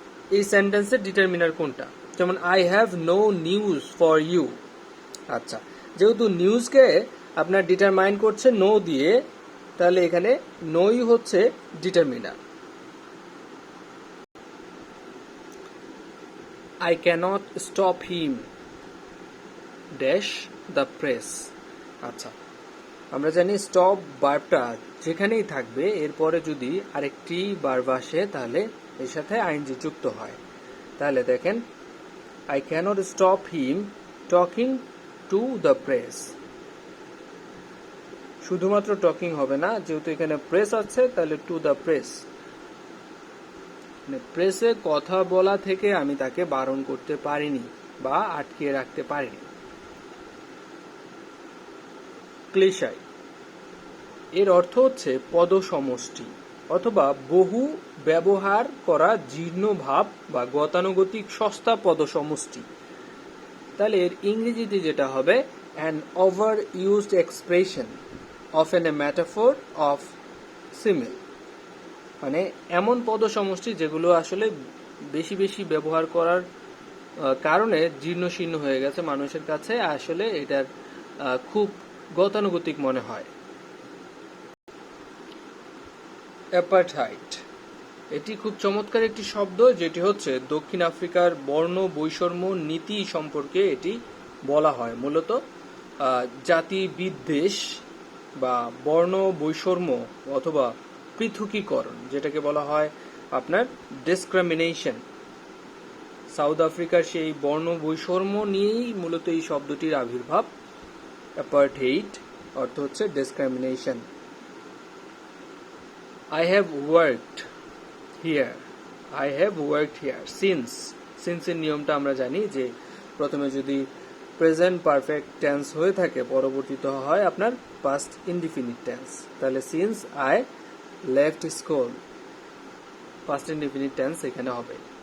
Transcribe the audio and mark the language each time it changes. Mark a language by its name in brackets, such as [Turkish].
[Bangla] এই সেন্টেন্সের ডিটারমিনার কোনটা? যেমন [English] I have no news for you. [Bangla] আচ্ছা, যেহেতু নিউজকে আপনার ডিটারমাইন করছে নো দিয়ে, তাহলে এখানে নোই হচ্ছে determiner. [English] I cannot stop him dash the press। [Bangla] আচ্ছা, আমরা জানি স্টপ ভার্বটা যেখানেই থাকবে এরপরে যদি আরেকটি ভার্ব আসে তাহলে এর সাথে আইএনজি যুক্ত হয়। তাহলে দেখেন, [English] I cannot stop him talking to the press। [Bangla] শুধুমাত্র টকিং হবে না, যেহেতু এখানে প্রেস আছে তাহলে টু দ্য প্রেস, প্রেসে কথা বলা থেকে আমি তাকে বারণ করতে পারিনি বা আটকিয়ে রাখতে পারিনি। ক্লিশাই, এর অর্থ হচ্ছে পদসমষ্টি অথবা বহু ব্যবহার করা জীর্ণ ভাব বা গতানুগতিক সস্তা পদসমষ্টি। তাহলে এর ইংরেজিতে যেটা হবে [English] an overused expression, often a metaphor of simile. [Bangla] মানে এমন পদ সমষ্টি যেগুলো আসলে বেশি বেশি ব্যবহার করার কারণে জীর্ণশীর্ণ হয়ে গেছে মানুষের কাছে, আসলে এটার খুব গতানুগতিক মনে হয়। অ্যাপারথাইড, এটি খুব চমৎকার একটি শব্দ, যেটি হচ্ছে দক্ষিণ আফ্রিকার বর্ণ বৈষম্য নীতি সম্পর্কে এটি বলা হয়। মূলত জাতি বিদ্বেষ বা বর্ণ বৈষম্য অথবা পৃথকীকরণ, যেটাকে বলা হয় আপনার ডিসক্রিমিনেশন। সাউথ আফ্রিকার সেই বর্ণ বৈষম্য নিয়েই মূলত এই শব্দটির আবির্ভাব। অ্যাপারথেইড অর্থ হচ্ছে discrimination. [English] I have worked here. I have worked here since. [Bangla] Since এর নিয়মটা আমরা জানি যে প্রথমে যদি প্রেজেন্ট পারফেক্ট টেন্স হয়ে থাকে, পরবর্তীতে হয় আপনার পাস্ট ইনডিফিনিট টেন্স। তাহলে [English] since I left school, [Bangla] past indefinite tense এখানে হবে।